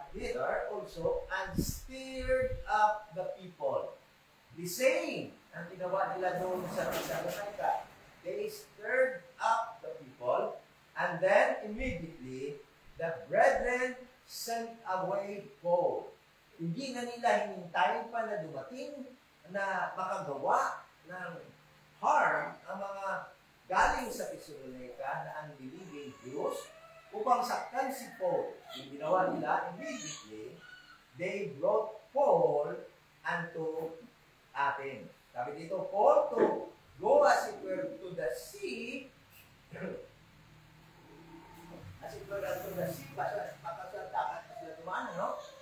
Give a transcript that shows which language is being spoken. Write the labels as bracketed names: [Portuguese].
[English] thither also and stirred up the people. The same [Filipino] ang ginawa nila doon sa Thessalonica. [English] They stirred up the people, and then immediately the brethren sent away Paul. [Filipino] Hindi na nila hinintayin pa na dumating na makagawa ng harm ang mga galing sa Thessalonica na unbelieving Jews upang saktan si Paul. Yung ginawa nila, [English] immediately, they brought Paul unto Athens. [Filipino] Sabi dito, [English] Paul to go as it were to the sea, as it were unto the sea, [Filipino] baka sa dagat sila tumaan, no?